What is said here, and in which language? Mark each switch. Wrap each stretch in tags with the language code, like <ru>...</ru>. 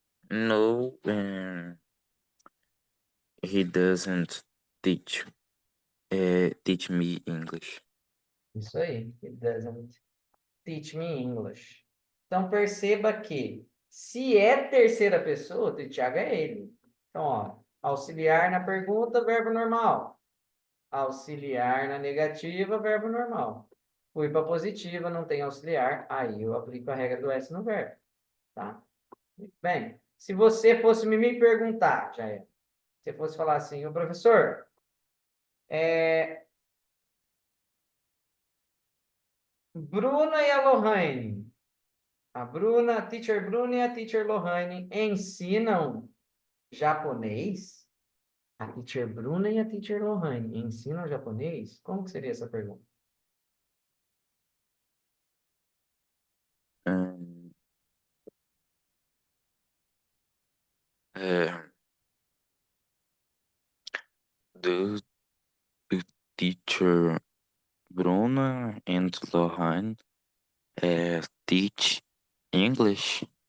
<en>No, he doesn't teach teach me English.</en> <pt>Isso aí.</pt> <en>He doesn't teach me English.</en> <pt>Então perceba que se é terceira pessoa, o Thiago é ele. Então, ó, auxiliar na pergunta, verbo normal. Auxiliar na negativa, verbo normal. Fui para positiva, não tem auxiliar, aí eu aplico a regra do S no verbo, tá? Muito bem. Se você fosse me perguntar, já é. Se fosse falar assim, o professor, Bruna e a Lohane. A Bruna, a teacher Bruna e a teacher Lohane ensinam japonês? A teacher Bruna e a teacher Lohane ensinam japonês? Como que seria essa pergunta?</pt> <en>Um, uh, do the teacher Bruna and Lohan teach English</en>